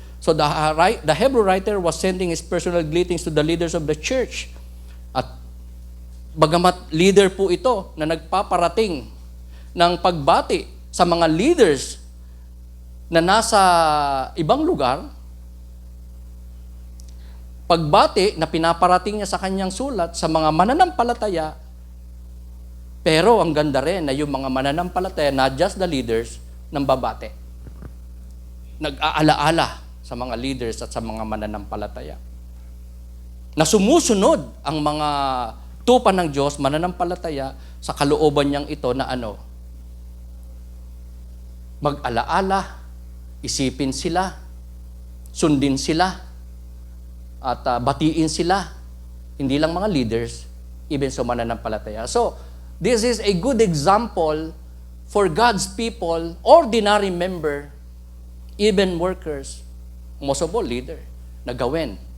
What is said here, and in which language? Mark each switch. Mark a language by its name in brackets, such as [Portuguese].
[English] So the Hebrew writer was sending his personal greetings to the leaders of the church. [Filipino] At bagamat leader po ito na nagpaparating ng pagbati sa mga leaders na nasa ibang lugar, pagbati na pinaparating niya sa kanyang sulat sa mga mananampalataya, pero ang ganda rin na yung mga mananampalataya, [English] not just the leaders, [Filipino] ng babate. Nag-aalaala sa mga leaders at sa mga mananampalataya. Na sumusunod ang mga tupa ng Diyos, mananampalataya, sa kalooban niyang ito na mag-alaala, isipin sila, sundin sila, at batiin sila. Hindi lang mga leaders, even sa mananampalataya. [English] So, this is a good example for God's people, ordinary member, even workers, most of all, leader, [Filipino] na gawin.